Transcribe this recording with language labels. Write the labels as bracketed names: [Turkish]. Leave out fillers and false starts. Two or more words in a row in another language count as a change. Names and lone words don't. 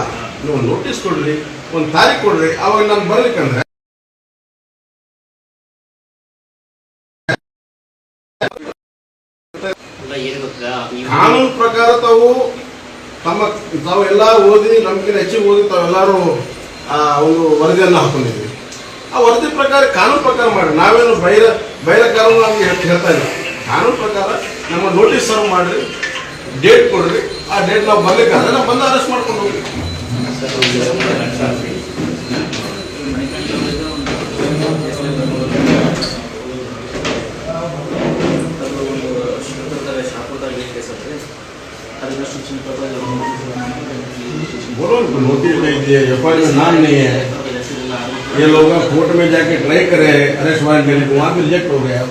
[Kannada] ನೀವು ನೋಟಿಸ್ ಕೊಡ್ರಿ, ಒಂದು ತಾರೀಖು ಕೊಡ್ರಿ, ಅವಾಗ ನಾನು ಬರ್ಲಿಕ್ಕಂದ್ರೆ ಕಾನೂನು ಪ್ರಕಾರ ತಾವೆಲ್ಲ ಓದಿ, ನಮ್ಗಿಂತ ಹೆಚ್ಚಿಗೆ ಓದಿ ತಾವೆಲ್ಲರೂ ಒಂದು ವರದಿಯನ್ನು ಹಾಕೊಂಡಿದ್ವಿ. ಆ ವರದಿ ಪ್ರಕಾರ ಕಾನೂನು ಪ್ರಕಾರ ಮಾಡಿ. ನಾವೇನು ಬೈರ ಕಾನೂನು ನಮ್ಗೆ ಹೇಳ್ತಾ ಇಲ್ಲ. ಕಾನೂನು ಪ್ರಕಾರ ನಮ್ಮ ನೋಟಿಸ್ ಸರ್ವ್ ಮಾಡ್ರಿ, ಡೇಟ್ ಕೊಡ್ರಿ. ಆ ಡೇಟ್ ನಾವು ಬರ್ಲಿಕ್ಕಾದ್ರೆ ನಾವು ಬಂದು ಅರೆಸ್ಟ್ ಮಾಡ್ಕೊಂಡು ಹೋಗ್ರಿ. [Hindi] बोलो नोटिस में दिए, एफआईआर में नाम नहीं है, ये लोग कोर्ट में जाके ट्राई करे [English] arrest warrant [Hindi] के लिए, वहाँ भी रिजेक्ट हो गया.